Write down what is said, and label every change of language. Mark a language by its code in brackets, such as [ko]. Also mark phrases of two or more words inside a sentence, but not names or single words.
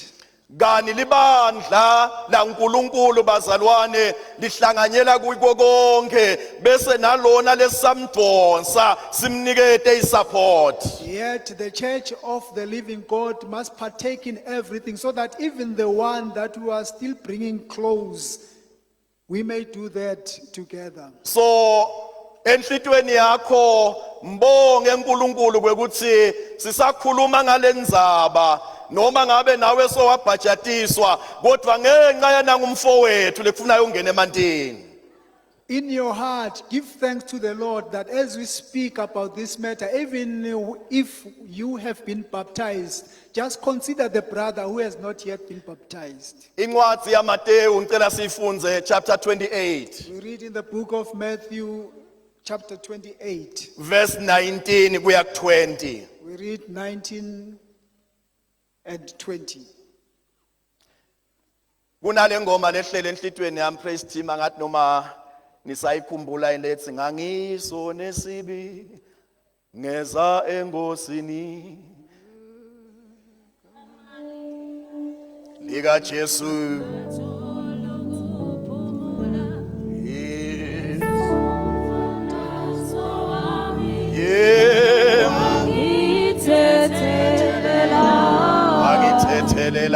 [ss] Kani libandla laNkulunkulu bazalwane lihlanganyela kuko konke bese nalona lesamdonsa simnikete isupport. [en] Yet the church of the living God must partake in everything so that even the one that we are still bringing close, we may do that together. [ss] So enhlitweni yakho mbonge uNkulunkulu kwekuthi sisakhuluma ngalendzaba noma ngabe nawe sowabhajatiswa kodwa ngenxa yana ngumfowethu lekufuna ungene emantini. [en] In your heart, give thanks to the Lord that as we speak about this matter, even if you have been baptized, just consider the brother who has not yet been baptized. [ss] Incwadi yaMateyu ngicela sifunze chapter 28 [en] We read in the book of Matthew, chapter 28. [ss] verse 19 kuya ku20. [en] We read 19 and 20. [ss] Kunale ngoma lehlele enhlitweni yami [en] praise team [ss] angathi noma nisayikhumbula ilethi ngangiso nesibi ngeza engosini lika Jesu Thethelela